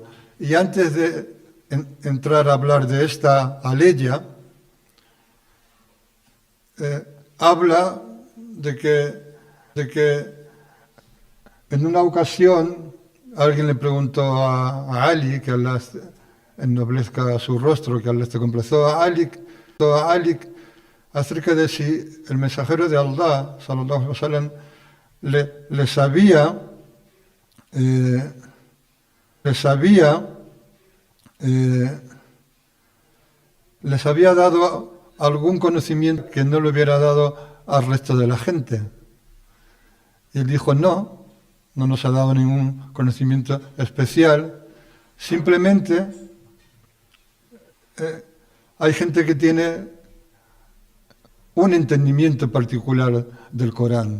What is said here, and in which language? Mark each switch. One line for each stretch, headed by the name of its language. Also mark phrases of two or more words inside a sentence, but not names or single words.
Spanish: Y antes de entrar a hablar de esta aleya, habla de que en una ocasión alguien le preguntó a Ali, que Allah ennoblezca su rostro, que Allah esté complacido, a Ali acerca de si el mensajero de Allah,
Arabic: صلى الله عليه وسلم,
Spanish: les había dado algún conocimiento que no le hubiera dado al resto de la gente. Y él dijo, no nos ha dado ningún conocimiento especial, simplemente hay gente que tiene un entendimiento particular del Corán.